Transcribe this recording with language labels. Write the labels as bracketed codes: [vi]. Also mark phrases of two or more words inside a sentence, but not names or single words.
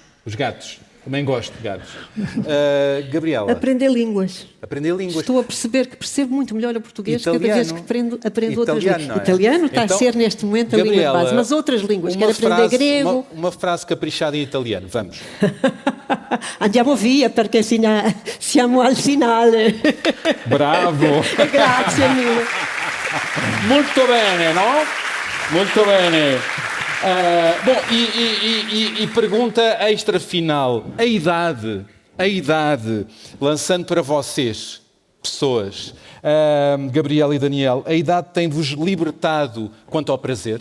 [pt] Os gatos. Também gosto de gatos. Gabriela. Aprender línguas. Aprender línguas. Estou a perceber que percebo muito melhor o português Italiano. cada vez que aprendo outras línguas. Não é? Italiano está Então, a ser neste momento a língua de Gabriela, base, mas outras línguas. uma Quero aprender frase- grego. Uma frase caprichada em italiano. Vamos. [it] Andiamo via perché siamo al finale. Bravo. Grazie mille. [pt] Muito bene, não? Muito bene. Bom, e pergunta extra final. A idade, lançando para vocês, pessoas, Gabriela e Daniel, a idade tem-vos libertado quanto ao prazer?